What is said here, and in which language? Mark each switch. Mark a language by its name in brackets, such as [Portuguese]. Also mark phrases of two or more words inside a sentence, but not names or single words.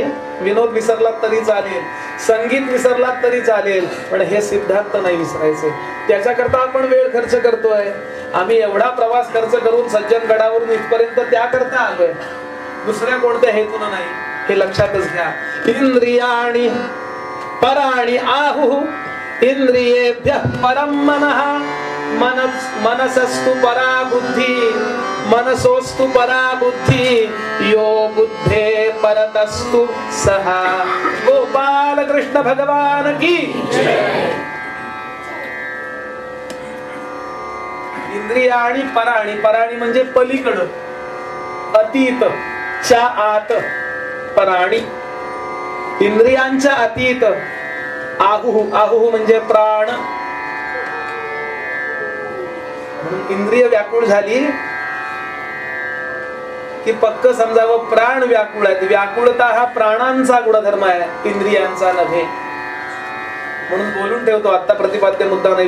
[Marathi] विनोद विसरलात तरी चालेल, संगीत विसरलात तरी चालेल, पण हे सिद्धांत नाही विसरायचे. त्याच्याकरता आपण वेळ खर्च करतोय. आम्ही एवढा प्रवास खर्च करून सज्जनगडावरून इथपर्यंत त्याकरता आलोय, दुसऱ्या कोणत्या हेतून नाही. हे लक्षातच घ्या. [Sanskrit] इंद्रियाणि पराणि आहु. इंद्रियेभ्यः परं मनः. मनसस्तु परा बुद्धि. मनसोस्तु परा बुद्धि. यो बुद्धे परतस्तु सः. गोपाल कृष्ण भगवान की. इंद्रियाणि पराणि. [Marathi] पराणि म्हणजे पलीकडं, अतीत, च्या आत. पराणि इंद्रियांच्या अतीत. आहुः. आहुः म्हणजे प्राण. इंद्रिय व्याकुळ झाली की पक्क समजावं प्राण व्याकुळ आहेत. व्याकुळता हा प्राणांचा गुणधर्म आहे, इंद्रियांचा नव्हे. म्हणून बोलून ठेवतो, आता प्रतिपाद्य मुद्दा नाही.